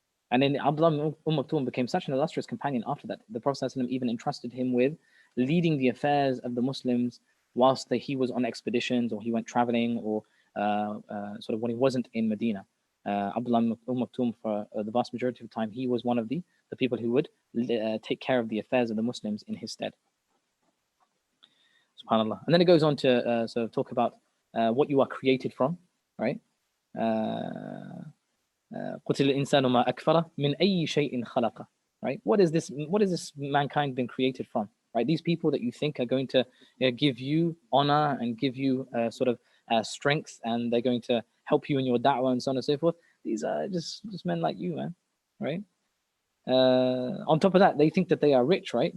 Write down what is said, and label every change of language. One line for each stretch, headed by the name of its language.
English: And then Abdullah ibn Maktoum became such an illustrious companion after that. The Prophet even entrusted him with leading the affairs of the Muslims whilst he was on expeditions, or he went traveling, or sort of when he wasn't in Medina. Abdullah ibn Maktoum, for the vast majority of the time, he was one of the people who would take care of the affairs of the Muslims in his stead. SubhanAllah. And then it goes on to sort of talk about what you are created from, right?
Arabic: قتل الإنسان ما أكفره من أي شيء خلقه.
English: Right? What is this mankind been created from? Right? These people that you think are going to give you honor and give you sort of strength, and they're going to help you in your da'wah and so on and so forth. These are just men like you, man. Right? On top of that, they think that they are rich, right?